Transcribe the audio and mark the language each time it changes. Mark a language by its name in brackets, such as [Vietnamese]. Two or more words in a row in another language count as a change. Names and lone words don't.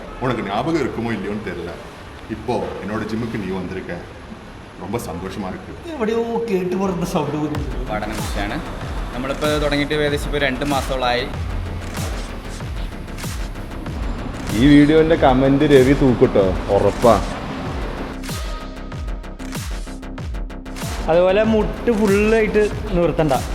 [Tamil] உனக்கு ஞாபகம் இருக்குமோ இல்லையோன்னு தெரியல. இப்போ என்னோட ஜிம்முக்கு நீ வந்திருக்க, ரொம்ப സന്തോഷமா இருக்கு. [Malayalam] എവിടെയോ കേട്ട് പറഞ്ഞ സൗണ്ട് പോലും. പഠനം വിഷയമാണ്. നമ്മളിപ്പോൾ തുടങ്ങിയിട്ട് ഏകദേശം ഇപ്പോൾ 2 മാസത്തോളമായി. ഈ വീഡിയോന്റെ കമന്റ് രവി തൂക്കിട്ടോ, ഉറപ്പാ. അതുപോലെ മുട്ട് ഫുള്ളായിട്ട് നിർത്തണ്ട.